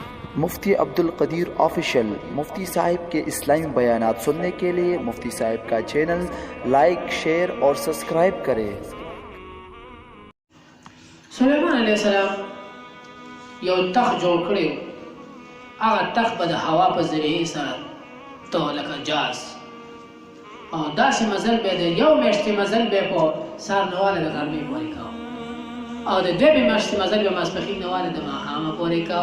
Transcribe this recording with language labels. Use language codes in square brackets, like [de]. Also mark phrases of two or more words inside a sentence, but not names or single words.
[ur] مفتی عبدالقدیر آفیشل۔ مفتی صاحب کے اسلامی بیانات سننے کے لیے مفتی صاحب کا چینل [en] like, share [ur] اور سبسکرائب کریں. [ps] सुलेमान अलैहिस्सलाम یو تخت جوړ کړی و. هغه تخت به د هوا په ذریعې سره ته لکه جاز او داسې مزل به د یو میاشتې مزل به په سهار نواله د غرمې پورې کوه او د دوې میاشتې مزل به ماسپښین نواله د ماښامه پورې کوه.